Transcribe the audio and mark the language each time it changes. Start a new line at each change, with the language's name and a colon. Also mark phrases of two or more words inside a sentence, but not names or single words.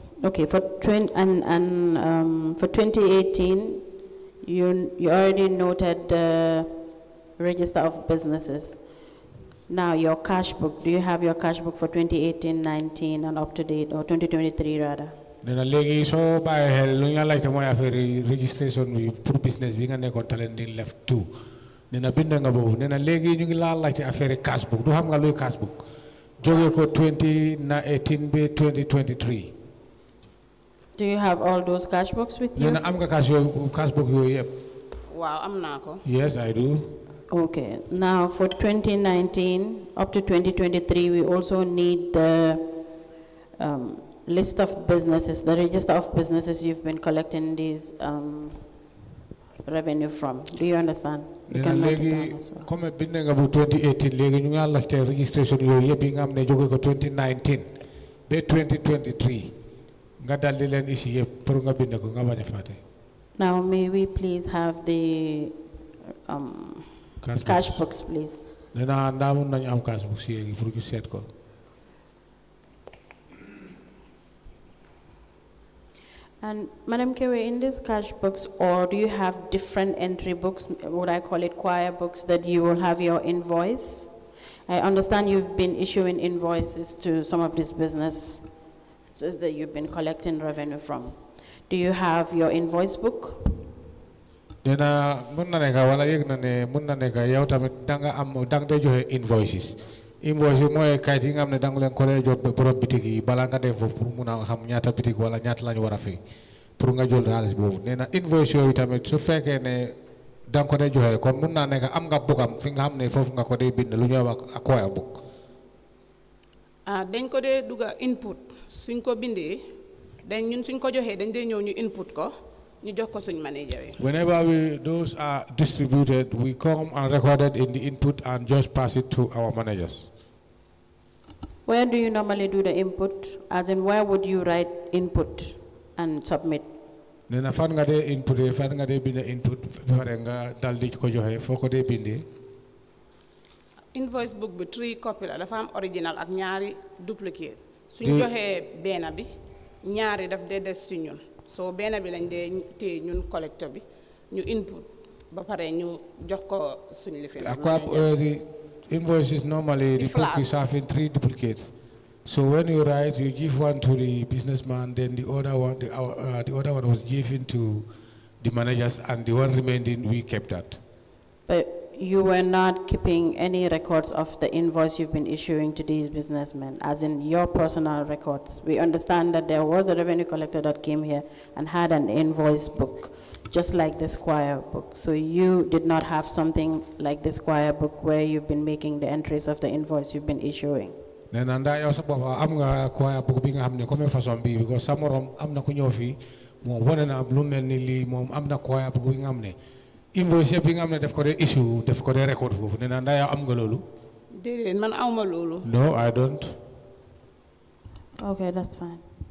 English: Okay, for 2018, you already noted the register of businesses. Now your cash book, do you have your cash book for 2018-19 and up to date, or 2023 rather?
Wolof: Nena legi so baye hel lu ñu la laajte mooy affaire registration bi pour business bi nga nekkoon Talending left 2 nena bind nga boobu nena legi ñu ngi la laajte affaire
English: cash book
Wolof: du xam nga luy
English: cash book
Wolof: jóge ko 2018 be 2023.
English: Do you have all those cash books with you?
Wolof: Nena am nga
English: cash book
Wolof: yooyu yëpp. Waaw am naa ko.
English: Yes, I do. Okay, now for 2019 up to 2023, we also need the list of businesses, the register of businesses you've been collecting these revenue from. Do you understand? You can note it down as well.
Wolof: Comme bind nga bu 2018 léegi ñu nga laajte registration yooyu yëpp yi nga xam ne jóge ko 2019 ba 2023 nga daldi leen ici yëpp pour nga bind ko nga bañ a fàtte.
English: Now may we please have the cash books, please.
Wolof: Nena ndaa mun nañu am
English: cash books
Wolof: yi pour ñu seet ko.
English: And Madam Kewe, in these cash books, or do you have different entry books, what I call it choir books, that you will have your invoice? I understand you've been issuing invoices to some of these businesses that you've been collecting revenue from. Do you have your invoice book?
Wolof: Nena mun na nekk wala yëg na ne mun na nekk yow tamit danga dee joxe invoices. Invoice yi mooy kayit yi nga xam ne danga leen ko dee jox borom bitik yi balaa nga dem foofu pour mun a xam ñaata bitik wala ñaata lañu war a fay pour nga jël xaalis boobu nee na invoice yooyu tamit su fekkee ne danga ko dee joxe kon mun naa nekk am nga bookam fi nga xam ne foofu nga ko dee bind lu ñuy wax
English: acquire book.
Wolof: Dañ ko dee duga input suñ ko bindee dañ ñun suñ ko joxee dañ dee ñëw ñu input ko ñu jox ko suñ manager yi.
English: Whenever those are distributed, we come and record it in the input and just pass it to our managers. Where do you normally do the input? As in, where would you write input and submit?
Wolof: Nena fan nga de input fan nga de bind input fare nga dal di ko joxe foo ko dee bindee.
English: Invoice book
Wolof: bi 3 copy la dafa am original ak ñaari duplicate. Suñ joxee benn bi ñaari daf dee des ci ñun. So benn bi lañ dee téye ñun collector bi ñu input ba pare ñu jox ko suñu lifin.
English: The invoices normally the book is having 3 duplicates. So when you write, you give one to the businessman, then the other one was given to the managers, and the one remaining we kept that. But you were not keeping any records of the invoice you've been issuing to these businessmen, as in your personal records. We understand that there was a revenue collector that came here and had an invoice book, just like the Squire book. So you did not have something like the Squire book where you've been making the entries of the invoice you've been issuing.
Wolof: Nena nda yow sa bopp am nga
English: Squire book
Wolof: bi nga xam ne
French: comme façon
Wolof: bi because sa morom am na ku ñëw fii moom wane na lu mel ni lii moom am na
English: Squire book
Wolof: bi nga xam ne invoice yëpp yi nga xam ne def ko dee issue def ko dee record foofu nena nda yow am nga loolu. Déedéet man awma loolu.
English: No, I don't. Okay, that's fine.